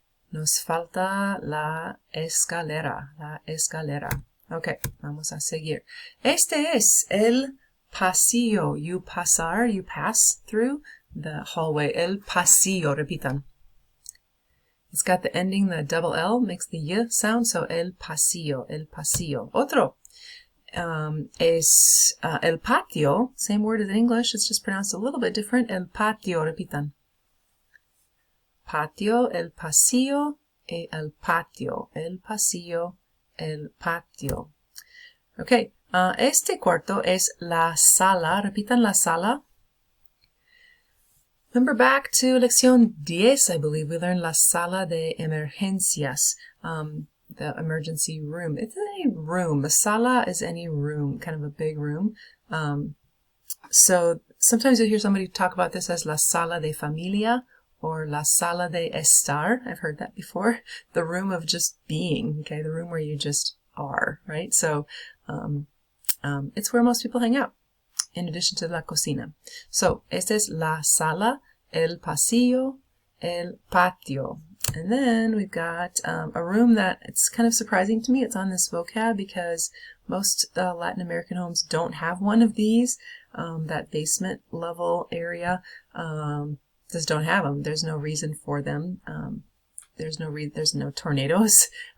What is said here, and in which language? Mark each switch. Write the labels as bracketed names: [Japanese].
[Spanish] Nos falta la escalera, la escalera. Ok, vamos a seguir. Este es el pasillo. [English] You pasar, you pass through the hallway. [Spanish] El pasillo, repitan. [English] It's got the ending, the double L, makes the y sound, [Spanish] so el pasillo, el pasillo. Otro. Es el patio, [English] same word as in English, it's just pronounced a little bit different. [Spanish] El patio, repitan. Patio, el pasillo, el patio. El pasillo, el patio. [English] Okay, [Spanish] este cuarto es la sala. Repitan la sala. [English] Remember back to lección 10, I believe, we learned [Spanish] la sala de emergencias, [English] the emergency room. It's any room. A sala is any room, kind of a big room. So sometimes you'll hear somebody talk about this as [Spanish] la sala de familia, [English] or [Spanish] la sala de estar. [English] I've heard that before. The room of just being, okay? The room where you just are, right? So it's where most people hang out, in addition to la cocina. So, [Spanish] esta es la sala, el pasillo, el patio. [English] And then we've got a room that it's kind of surprising to me. It's on this vocab because most Latin American homes don't have one of these. That basement level area just don't have them. There's no reason for them. There's no tornadoes.